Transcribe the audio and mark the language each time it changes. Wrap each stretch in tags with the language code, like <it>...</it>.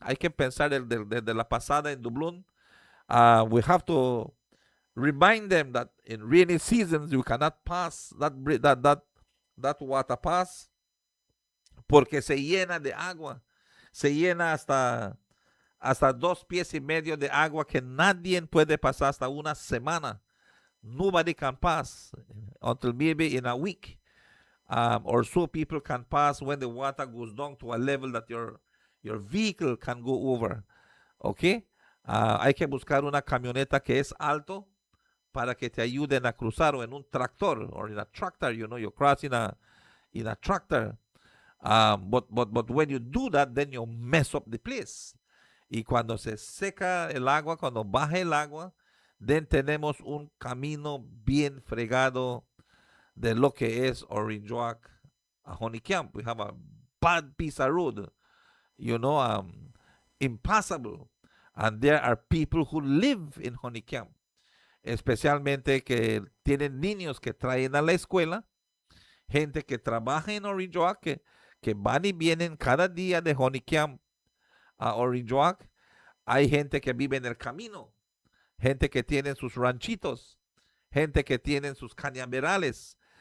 <es>Hay que pensar de la pasada en Dublón.</es> <en>We have to remind them that in rainy seasons you cannot pass that water pass</en> <es>porque se llena de agua. Se llena hasta 2 pies y medio de agua que nadie puede pasar hasta una semana.</es> <en>Nobody can pass until maybe in a week. Or so people can pass when the water goes down to a level that your vehicle can go over.</en> <es>Okay? Hay que buscar una camioneta que es alto para que te ayuden a cruzar, o en un tractor,</es> <en>or in a tractor, you know, you're crossing in a tractor. But when you do that, then you mess up the place.</en> <es>Y cuando se seca el agua, cuando baja el agua, then tenemos un camino bien fregado de lo que es Orange Walk a Honey Camp.</es> <en>We have a bad piece of road, you know, impassable. And there are people who live in Honey Camp,</en> <es>especialmente que tienen niños que traen a la escuela, gente que trabaja en Orange Walk, que van y vienen cada día de Honey Camp a Orange Walk. Hay gente que vive en el camino, gente que tiene sus ranchitos, gente que tiene sus cañaverales.</es>